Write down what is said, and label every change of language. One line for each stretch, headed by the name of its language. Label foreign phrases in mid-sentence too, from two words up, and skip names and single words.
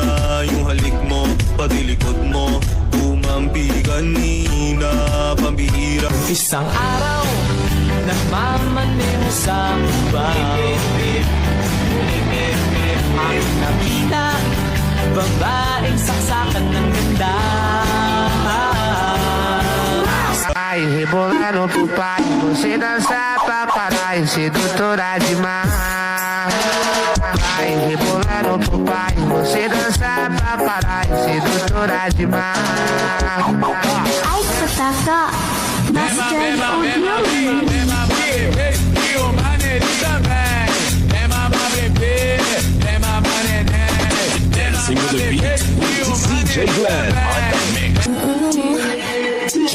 Filipino: Yung halik mo, pati likod mo, tumampi kanina. Pambihira. Isang araw, nagmamaneho sa bahay. Ang nakita, babaeng saksakan ng ganda.
Portuguese: Ai, rebolando pro pai, você dança pra parar, sedutora demais. Vai rebolando pro pai, você dança pra parar, sedutora demais. Ai,
English: Kotaka, Master Audio. Single the beat, DJ Glenn on the mix.